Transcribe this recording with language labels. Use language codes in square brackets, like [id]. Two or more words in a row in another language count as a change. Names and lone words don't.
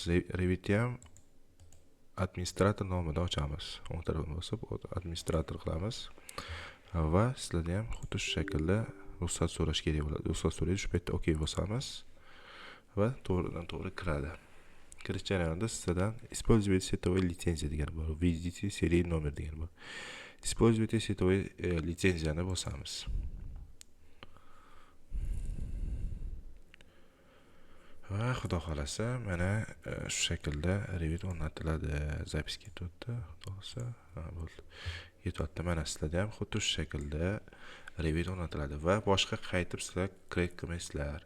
[uz] Revitni ham administrator nomida ochamiz. O'ng tarafini bosib administrator qilamiz va sizlarda ham xuddi shu shaklda ruxsat so'rash kerak bo'ladi. Ruxsat so'raydi, shu paytda OK bosamiz va to'g'ridan to'g'ri kiradi. Kirish jarayonida sizlardan [ru] используйте сетевой лицензия [uz] degan bor. [ru] Введите серийный номер [uz] degan bor. [ru] Используйте сетевой [uz] litsenziyani bosamiz. Va xudo xolasa mana shu shaklda Revit o'rnatiladi. Zapis ketyapti. Xudo xolasa bo'ldi. Ketyapti. Mana sizlarda ham xuddi shu shaklda Revit o'rnatiladi va boshqa qaytib sizlar crack qilmaysizlar.